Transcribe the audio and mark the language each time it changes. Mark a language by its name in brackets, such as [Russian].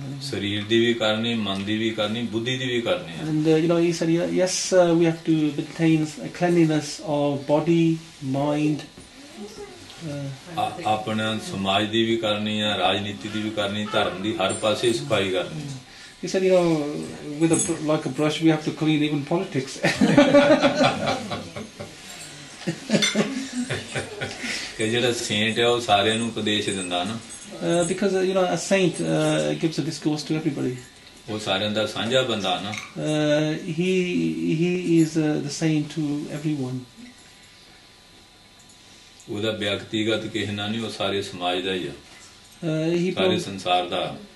[Punjabi] ਸਰੀਰ ਦੀ ਵੀ ਕਰਨੀ, ਮਨ ਦੀ ਵੀ ਕਰਨੀ, ਬੁੱਧੀ ਦੀ ਵੀ ਕਰਨੀ. [English] And he said, yes, we have to maintain a cleanliness of body, mind. [Punjabi] ਆਪਣਾ ਸਮਾਜ ਦੀ ਵੀ ਕਰਨੀ ਆ, ਰਾਜਨੀਤੀ ਦੀ ਵੀ ਕਰਨੀ, ਧਰਮ ਦੀ, ਹਰ ਪਾਸੇ ਸਫਾਈ ਕਰਨੀ. [English] He said, with like a brush, we have to clean even politics. [Punjabi] ਕਿ ਜਿਹੜਾ ਸੇਂਟ ਹੈ ਉਹ ਸਾਰਿਆਂ ਨੂੰ ਉਪਦੇਸ਼ ਦਿੰਦਾ ਨਾ. [English] Because a saint gives a discourse to everybody. [Punjabi] ਉਹ ਸਾਰਿਆਂ ਦਾ ਸਾਂਝਾ ਬੰਦਾ ਨਾ. [English] He is the saint to everyone. [Punjabi] ਉਹਦਾ ਵਿਅਕਤੀਗਤ ਕਿਸੇ ਨਾਲ ਨਹੀਂ, ਉਹ ਸਾਰੇ ਸਮਾਜ ਦਾ ਹੀ ਆ, ਸਾਰੇ ਸੰਸਾਰ ਦਾ.